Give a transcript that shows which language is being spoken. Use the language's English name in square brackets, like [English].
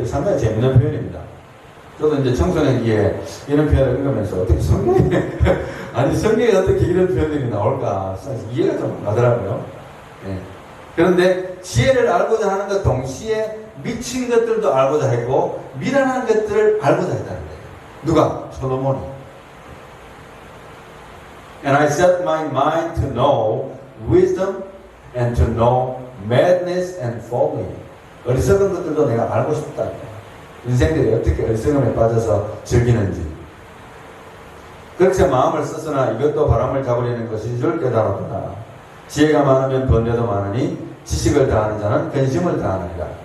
[Korean] 이 상당히 재미있는 표현입니다. 저도 이제 청소년기에 이런 표현을 읽으면서 어떻게 성경에 아니 성경에 어떻게 이런 표현들이 나올까 사실 이해가 좀 안 가더라고요. 네. 그런데 지혜를 알고자 하는 것 동시에 미친 것들도 알고자 했고 미련한 것들을 알고자 했다는 거예요. 누가? 솔로몬이. [English] And I set my mind to know wisdom and to know madness and folly. [Korean] 어리석은 것들도 내가 알고 싶다. 인생들이 어떻게 어리석음에 빠져서 즐기는지. 그렇게 마음을 썼으나 이것도 바람을 잡으려는 것이 줄 깨달았구나. 지혜가 많으면 번뇌도 많으니 지식을 다하는 자는 근심을 다하느니라.